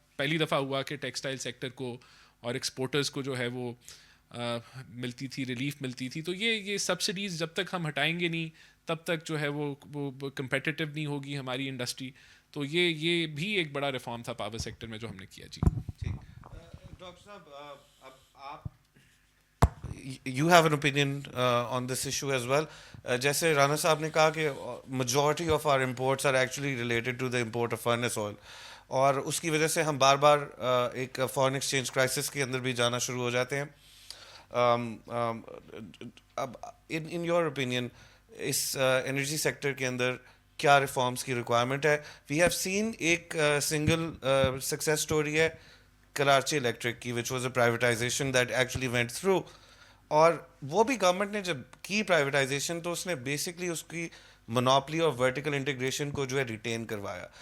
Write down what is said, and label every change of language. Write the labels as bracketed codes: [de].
[ur] پہلی دفعہ ہوا کہ ٹیکسٹائل سیکٹر کو اور ایکسپورٹرز کو جو ہے وہ ملتی تھی, ریلیف ملتی تھی. تو یہ سبسڈیز جب تک ہم ہٹائیں گے نہیں تب تک جو ہے وہ کمپیٹیٹیو نہیں ہوگی ہماری انڈسٹری. تو یہ بھی ایک بڑا ریفارم تھا پاور سیکٹر میں جو ہم نے کیا. جی [en] Doctor صاحب, اب آپ you have an opinion on this issue as well. [ur] جیسے رانا صاحب نے کہا کہ [en] majority of our imports are actually related to the import of furnace oil, [ur] اور اس کی وجہ سے ہم بار بار ایک فارن ایکسچینج کرائسس کے اندر بھی جانا شروع ہو جاتے ہیں. اب in your opinion اس energy sector کے اندر کیا ریفارمس کی ریکوائرمنٹ ہے؟ وی ہیو سین ایک سنگل سکسیس اسٹوری ہے کراچی الیکٹرک کی, [en] which was a privatisation that actually went through, [ur] اور وہ بھی گورنمنٹ نے جب کی پرائیویٹائزیشن تو اس نے بیسکلی اس کی مونوپلی اور ورٹیکل انٹیگریشن کو جو ہے ریٹین کروایا.